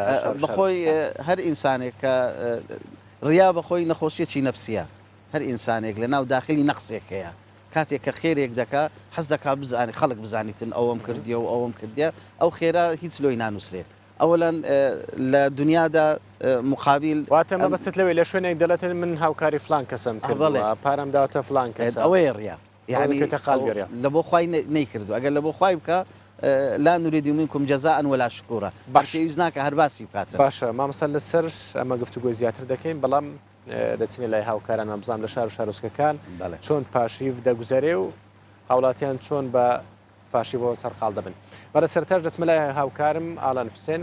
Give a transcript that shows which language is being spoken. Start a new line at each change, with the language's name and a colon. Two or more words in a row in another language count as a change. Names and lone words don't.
Central Kurdish: بەخۆی هەر ئینسانێک کە ڕیا بەخۆی نەخۆشیەکی نەفسیە هەر ئینسانێک لە ناو داخلی نەقسێک هەیە کاتێک کە خێرێک دەکا حەز دەکا بزانێت خەڵک بزانیتن ئەوەم کردیە و ئەوەم کردیە ئەو خێرا هیچ لۆی نانووسێت ئەوەن لە دنیادا مقابل واتەمە بەست لەوێ لە شوێنێک دەڵێت من هاوکاری فلان کەسم کردڵێ پارەم داوەتە فلان کەس ئەوەیە ڕیا يعني لە بۆ خوای نەیکردو ئەگەر لە بۆ خوای بکە
Arabic: لا نريد منكم جزاء ولا شكورا
Central Kurdish: پێویست ناکە هەر باسی بکاتە باشە مامەسە لەسەر ئەمە گفتوگۆ زیاتر دەکەین بەڵام دەچینە لای هاوکاران بزانام لە شار و شارۆچکەکان چۆن پاشیف دەگوزارێ و هاوڵاتیان چۆن بە پاشیبەوە سەرقاڵ دەبن بەرە سەرتاش دەچمە لای هاوکارم ئالان حوسێن